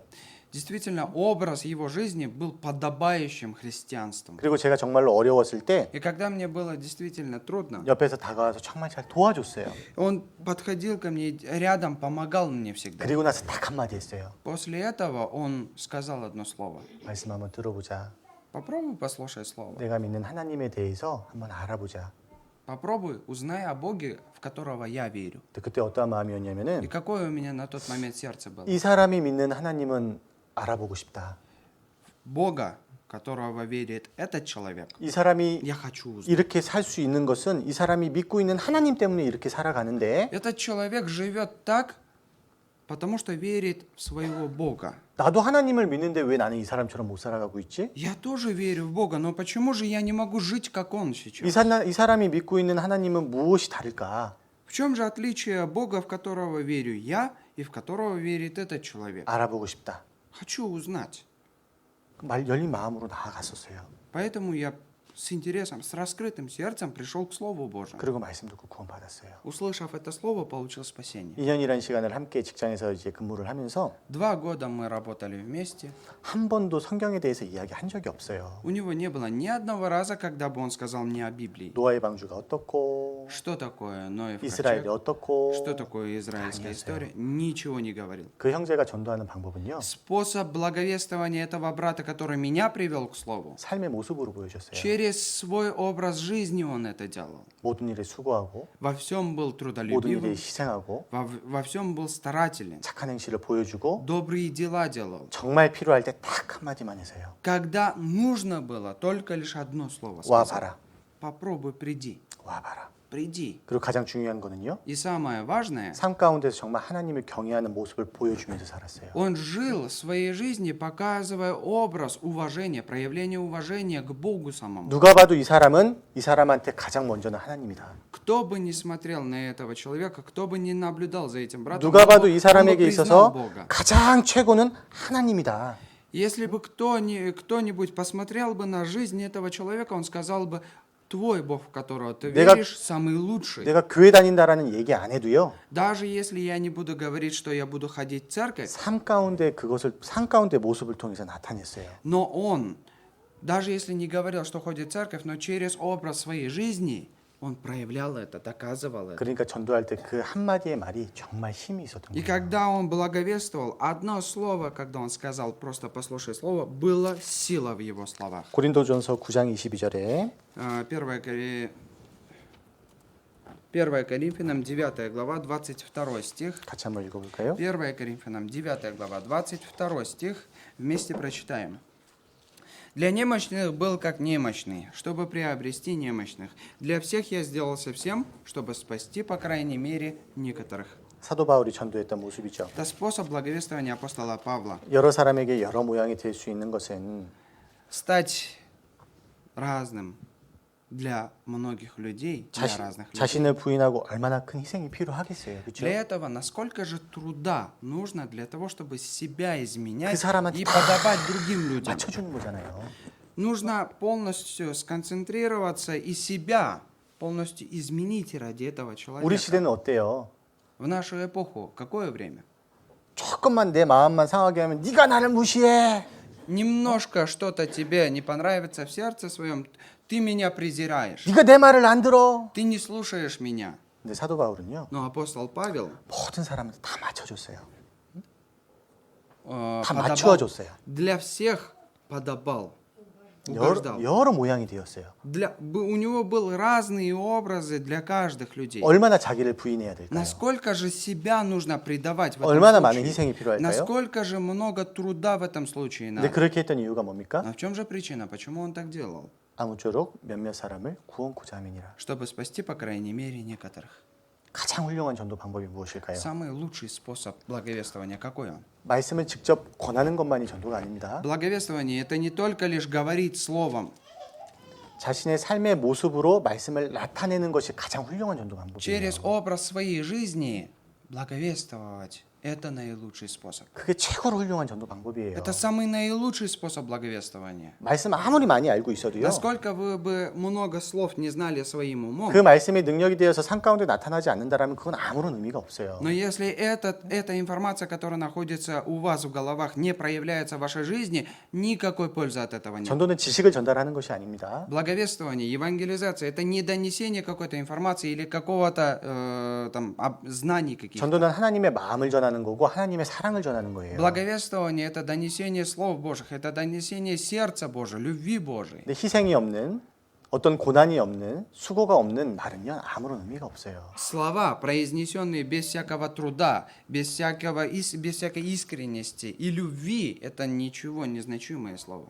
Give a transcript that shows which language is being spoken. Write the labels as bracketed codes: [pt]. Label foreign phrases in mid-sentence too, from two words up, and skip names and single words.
[ru] Действительно, образ его жизни был подобающим христианством. [ko] 그리고 제가 정말로 어려웠을 때 [ru] И когда мне было действительно трудно, [ko] 옆에서 다가와서 정말 잘 도와줬어요. [ru] он подходил ко мне, рядом помогал мне всегда. [ko] 그리고 나서 딱 한마디 했어요. [ru] После этого он сказал одно слово. [ko] 말씀 한번 들어보자. [ru] Попробуй послушай слово. [ko] 내가 믿는 하나님에 대해서 한번 알아보자. [ru] Попробуй, узнай о Боге, в которого я верю. [ko] 근데 그때 어떠한 [ru] И [ko] 마음이었냐면은 [ru] какое у меня на тот момент сердце было. [ko] 이 사람이 믿는 하나님은 알아보고 싶다. [ru] Бога, которого верит этот человек, [ko] 이 사람이 [ru] я хочу узнать. [ko] 이렇게 살 수 있는 것은 이 사람이 믿고 있는 하나님 때문에 이렇게 살아가는데 [ru] Этот человек живет так, потому что верит в своего Бога. [ko] 나도 하나님을 믿는데 왜 나는 이 사람처럼 못 살아가고 있지? [ru] Я тоже верю в Бога, но почему же я не могу жить, как он сейчас? [ko] 이 사람이 믿고 있는 하나님은 무엇이 다를까? [ru] В чем же отличие Бога, в которого верю я, и в которого верит этот человек? [ko] 알아보고 싶다. [ru] Хочу узнать. [ko] 열린 마음으로 나아갔었어요. [ru] Поэтому я с интересом, с раскрытым сердцем пришел к Слову Божьему. [ko] 그리고 말씀 듣고 구원받았어요. [ru] Услышав это слово, получил спасение. [ko] 2년이라는 시간을 함께 직장에서 이제 근무를 하면서 [ru] 2 года мы работали вместе. [ko] 한 번도 성경에 대해서 이야기한 적이 없어요. [ru] У него не было ни одного раза, когда бы он сказал мне о Библии. [ko] 노아의 방주가 어떻고 [ru] Что такое Ноев [ko] 이스라엘이 [ru] ковчег? [ko] 어떻고 [ru] Что такое израильская история? Ничего не говорил. [ko] 그 형제가 전도하는 방법은요. [ru] Способ благовествования этого брата, который меня привел к слову, [ko] 삶의 모습으로 보여줬어요. [ru] через свой образ жизни он это делал. [ko] 모든 일에 수고하고 [ru] Во всем был [ko] 모든 일에 [ru] трудолюбивым, [ko] 희생하고 [ru] во всем был старателен, [ko] 착한 행실을 보여주고 [ru] добрые дела делал. [ko] 정말 필요할 때 딱 한마디만 해서요. [ru] Когда нужно было, только лишь одно слово [ko] 와 [ru] сказать. [ko] 봐라. [ru] Попробуй приди. [ko] 와 봐라. [ru] приди. [ko] 그리고 가장 중요한 거는요. [ru] И самое важное, [ko] 삶 가운데서 정말 하나님을 경외하는 모습을 보여주면서 살았어요. [ru] он жил в своей жизни, показывая образ уважения, проявление уважения к Богу самому. [ko] 누가 봐도 이 사람한테 가장 먼저는 하나님이다. [ru] Кто бы ни смотрел на этого человека, кто бы ни наблюдал за этим братом, [ko] 누가 봐도 이 [ru] он бы [ko] 사람에게 [ru] признал [ko] 있어서 [ru] Бога. [ko] 가장 최고는 하나님이다. [ru] Если бы кто-нибудь посмотрел бы на жизнь этого человека, он сказал бы, твой Бог, в которого ты [ko] 내가- [ru] веришь, самый лучший. [ko] 내가 교회 다닌다라는 얘기 안 해도요. [ru] Даже если я не буду говорить, что я буду ходить в церковь, [ko] 삶 가운데 모습을 통해서 나타냈어요. [ru] но он, даже если не говорил, что ходит в церковь, но через образ своей жизни, он проявлял это, доказывал это. [ko] 그러니까 전도할 때 그 한마디의 말이 정말 힘이 있었던 [ru] И [ko] 거예요. [ru] когда он благовествовал, одно слово, когда он сказал, просто послушай слово, была сила в его словах. [ko] 고린도전서 9장 22절에 [ru] 1 Коринфянам 9 глава, 22 стих. 같이 한번 읽어볼까요? 1 Коринфянам 9 глава, 22 стих. Вместе прочитаем. Для немощных был как немощный, чтобы приобрести немощных. Для всех я сделался всем, чтобы спасти, по крайней мере, некоторых. [ko] 사도 바울이 전도했던 모습이죠. [ru] Это способ благовествования апостола Павла. [ko] 여러 사람에게 여러 모양이 될 수 있는 것은 [ru] Стать разным для многих людей, для разных людей. [ko] 자신을 부인하고 얼마나 큰 희생이 필요하겠어요. 그렇죠? [ru] Для этого насколько же труда нужно для того, чтобы себя изменять [ko] 그 사람한테 [ru] и [ko] 다 [ru] подобать другим людям. [ko] 맞춰주는 거잖아요. [ru] Нужно полностью сконцентрироваться и себя полностью изменить ради этого [ko] 우리 [ru] человека. [ko] 시대는 어때요? [ru] В нашу эпоху какое время? [ko] 조금만 내 마음만 상하게 하면 네가 나를 무시해. [ru] Немножко что-то тебе не понравится в сердце своем, ты меня презираешь, [ko] 네가 내 말을 안 들어. [ru] ты не слушаешь меня. [ko] 근데 사도 바울은요. [ru] Но апостол Павел [ko] 모든 사람한테 다 맞춰줬어요. 다 [ru] подобал, [ko] 맞추어줬어요. [ru] для всех подобал, угождал. [ko] 여러 모양이 되었어요. [ru] У него были разные образы для каждых людей. [ko] 얼마나 자기를 부인해야 될까요? [ru] Насколько же себя нужно предавать в этом [ko] 얼마나 많은 [ru] случае? [ko] 희생이 필요할까요? [ru] Насколько же много труда в этом случае [ko] 근데 [ru] надо? [ko] 그렇게 했던 이유가 뭡니까? [ru] Но в чем же причина? Почему он так делал? [ko] 아무쪼록 몇몇 사람을 구원코자 함이니라. [ru] Чтобы спасти, по крайней мере, некоторых. [ko] 가장 훌륭한 전도 방법이 무엇일까요? [ru] Самый лучший способ благовествования какой он? [ko] 말씀을 직접 권하는 것만이 전도가 아닙니다. [ru] Благовествование – это не только лишь говорить словом. [ko] 자신의 삶의 모습으로 말씀을 나타내는 것이 가장 훌륭한 전도 [ru] Через [ko] 방법이에요. [ru] образ своей жизни благовествовать – это наилучший способ. [ko] 그게 최고로 훌륭한 전도 방법이에요. [ru] Это самый наилучший способ благовествования. [ko] 말씀 아무리 많이 알고 있어도요. [ru] Насколько вы бы много слов не знали своим умом, [ko] 그 말씀이 능력이 되어서 삶 가운데 나타나지 않는다라면 그건 아무런 의미가 없어요. [ru] но если эта информация, которая находится у вас в головах, не проявляется в вашей жизни, никакой пользы от этого нет. [ko] 전도는 지식을 전달하는 것이 아닙니다. [ru] Благовествование, евангелизация – это не донесение какой-то информации или какого-то знаний каких-то. [ko] 전도는 하나님의 마음을 전하는 거고 하나님의 사랑을 전하는 거예요. [ru] Благовествование – это донесение слов Божьих, это донесение сердца Божьего, любви Божией. [ko] 근데 희생이 없는 어떤 고난이 없는 수고가 없는 말은요 아무런 의미가 없어요. [ru] Слова, произнесенные без всякого труда, без всякой искренности и любви – это ничего не значимое слово.